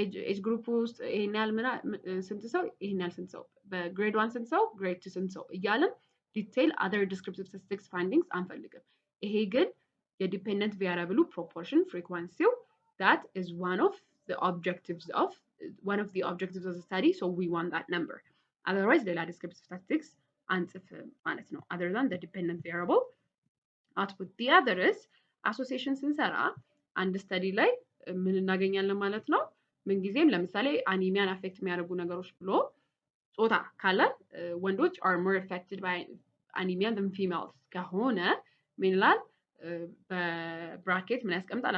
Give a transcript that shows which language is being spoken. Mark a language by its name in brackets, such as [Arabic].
[Amharic] ኤጅ ግሩፕ ውስጥ ይሄን ያህል ስንት ሰው ይሄን ያህል ስንት ሰው በግሬድ 1 ስንት ሰው ግሬድ 2 ስንት ሰው እያልን ዲቴይል [English] other descriptive statistics findings [Amharic] አንፈልግም። ይሄ ግን የዲፔንደንት ቫሪያብሉ ፕሮፖርሽን ፍሪኩዌንሲው [English] that is one of the objectives of the study, so we want that number. otherwise ሌላ descriptive statistics [Amharic] አንጽፍም ማለት ነው [English] other than the dependent variable output. the other is association [Amharic] ስንሰራ አንድ ስተዲ ላይ ምን እናገኛለን ማለት ነው። ምንጊዜም ለምሳሌ አኒሚያን አፌክት የሚያደርጉ ነገሮች ብሎ ጾታ ካለ ወንዶች [English] are more affected by anemia than females [Amharic] ከሆነ ምን ይላል በብራኬት ምን ያስቀምጣል?